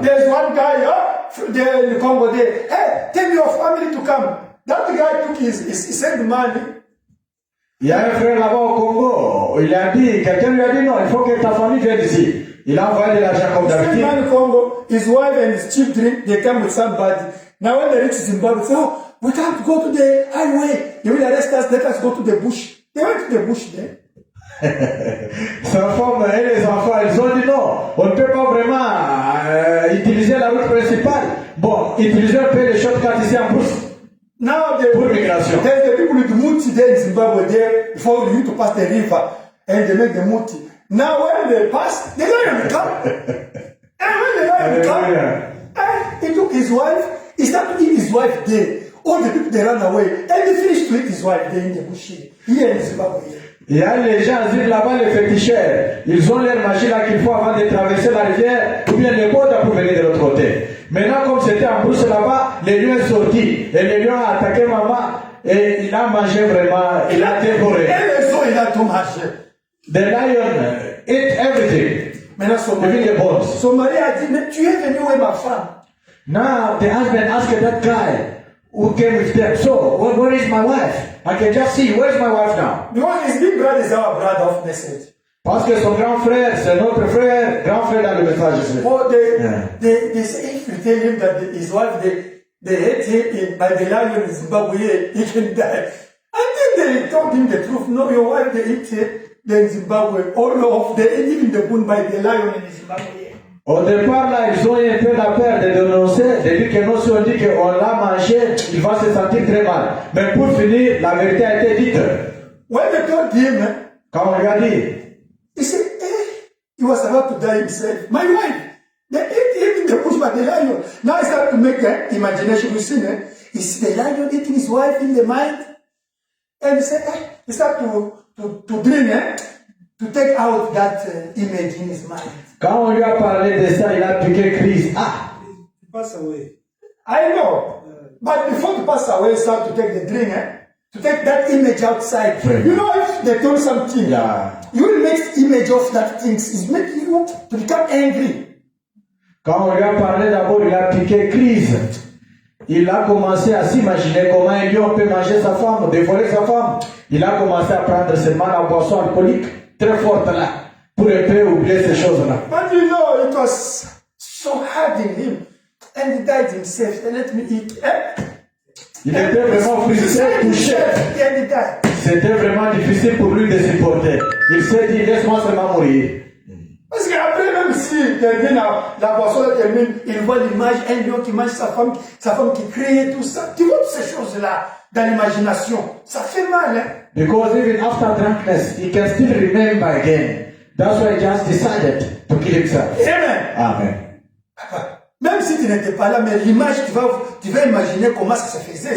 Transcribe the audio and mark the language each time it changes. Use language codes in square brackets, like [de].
[en] There's one guy there in the Congo there. Hey, tell your family to come. That guy took he sent money. [fr] Il y a un frère là-bas au Congo. Il a dit, quelqu'un lui a dit non, il faut que ta famille vienne ici. Il a envoyé de l'argent comme [en] He sent [fr] d'habitude. [en] money in Congo. His wife and his children, they come with somebody. Now when they reach Zimbabwe, they say, oh, we can't go to the highway. They will arrest us. Let us go to the bush. They went to the bush there. [fr] Sa femme et les enfants, ils ont dit non, on ne peut pas vraiment utiliser la route principale. Bon, utiliser un peu les shortcuts ici en brousse. [en] Now [fr] Pour migration. [en] there's the people with muti there in Zimbabwe there before you to pass the river and they make the muti. Now when they pass, the lion will come. And when the lion will come, he took his wife, he started to eat his wife there. All the people they ran away and they finished to eat his wife there in the bush here in Zimbabwe. [fr] Il y a les gens là-bas, les féticheurs. Ils ont leur magie là qu'il faut avant de traverser la rivière ou bien le pont pour venir de l'autre côté. Maintenant, comme c'était en brousse là-bas, les lions sont sortis. Et le lion a attaqué maman et il a mangé vraiment, il a dévoré. Et les os, il a tout mangé. [en] The lion ate everything. [fr] Maintenant, [en] Even the bones. [fr] son mari a dit, mais tu es venu où est ma femme? [en] Now the husband asked that guy who came with them, so where is my wife? I can just see, where's my wife now? Because his big brother is our brother of message. [fr] Parce que son grand frère, c'est notre frère, grand frère dans le message. [en] Oh, they say if you tell him that his wife, they hate him by the lion in Zimbabwe, he can die. I think they told him the truth. No, your wife, they eat in Zimbabwe. All of they even the bone by the lion in Zimbabwe. [fr] Au départ, là, ils ont un peu la peur de dénoncer, de dire que non, si on dit qu'on l'a mangé, il va se sentir très mal. Mais pour finir, la vérité a été dite. [en] When they told him, [fr] Quand on lui a dit, [en] he said, he was about to die himself. My wife, they ate him in the bush by the lion. Now I start to make an imagination. You see, he see the lion eating his wife in the mind. And he said, he start to dream, to take out that image in his mind. [fr] quand on lui a parlé de ça, il a piqué crise. Ah! [en] Pass away. I know. But before to pass away, start to take the dream, to take that image outside. Right. You know, if they told something, Yeah. you will make image of that thing. It's making you to become angry. [fr] Quand on lui a parlé d'abord, il a piqué crise. Il a commencé à s'imaginer comment un lion peut manger sa femme, dévorer sa femme. Il a commencé à prendre seulement la boisson alcoolique très forte là, pour un peu oublier ces choses-là. [en] But you know, it was so hard in him. And he died himself. And let me eat. [fr] Il était vraiment frustré, touché. [en] And he died. [fr] C'était vraiment difficile pour lui de supporter. Il s'est dit, laisse-moi seulement mourir. Parce qu'après, même si termine la boisson termine, il voit l'image, un lion qui mange sa femme qui crie, tout ça. Tu vois toutes ces choses-là dans l'imagination. Ça fait mal, hein? [en] Because even after drunkenness, he can still remember again. That's why he just decided to kill himself. Amen. Amen. [fr] Même si tu n'étais pas là, mais l'image, tu vas imaginer comment ça se faisait.